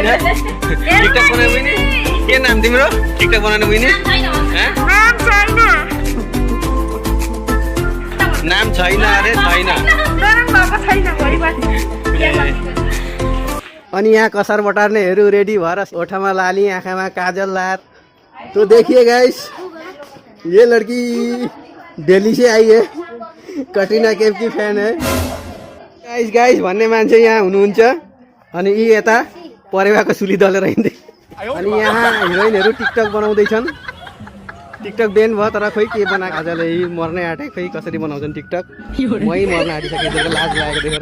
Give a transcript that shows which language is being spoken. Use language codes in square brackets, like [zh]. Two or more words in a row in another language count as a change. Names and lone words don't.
[ne] टिकटक बनाउने बहिनी, के नाम तिम्रो? टिकटक बनाउने बहिनी नाम छैन अरे छैन। अनि यहाँ कसार बटार्नेहरू रेडी भएर ओठामा लाली, आँखामा काजल लात। [hi] तो देखिए गाइस, ये लड़की दिल्ली से आई है, कटरीना कैफ की फैन है। [ne] गाइस भन्ने मान्छे यहाँ हुनुहुन्छ। अनि यी यता परेवाको सुली दलेर हिँड्दै। अनि यहाँ हिरोइनहरू टिकटक बनाउँदैछन्। टिकटक बेन भयो, तर खोइ के बनाएको आजले मर्नै आँटे। खोइ कसरी बनाउँछन् टिकटक, मै मर्न आँटिसकेको लाज लागेको देखेर।